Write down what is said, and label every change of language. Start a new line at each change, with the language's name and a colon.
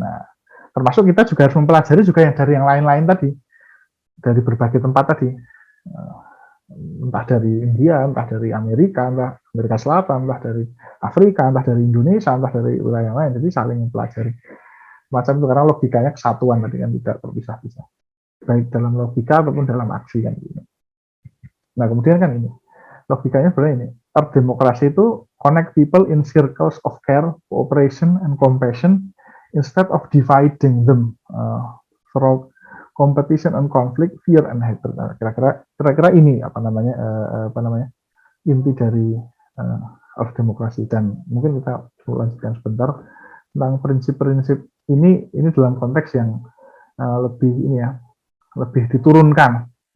Indonesian: Nah, termasuk kita juga harus mempelajari juga yang dari yang lain-lain tadi, dari berbagai tempat tadi, entah dari India, entah dari Amerika, entah Amerika Selatan, entah dari Afrika, entah dari Indonesia, entah dari wilayah yang lain. Jadi saling mempelajari. Macam itu karena logikanya kesatuan tadi kan tidak terpisah-pisah. Baik dalam logika ataupun dalam aksi kan. Nah kemudian kan ini logikanya sebenarnya ini. Demokrasi itu
English: connect people in circles of care, cooperation, and compassion instead of dividing them through competition and conflict, fear and hatred.
Indonesian: Nah, kira-kira ini apa namanya inti dari of demokrasi. Dan mungkin kita lanjutkan sebentar tentang prinsip-prinsip ini dalam konteks yang lebih diturunkan.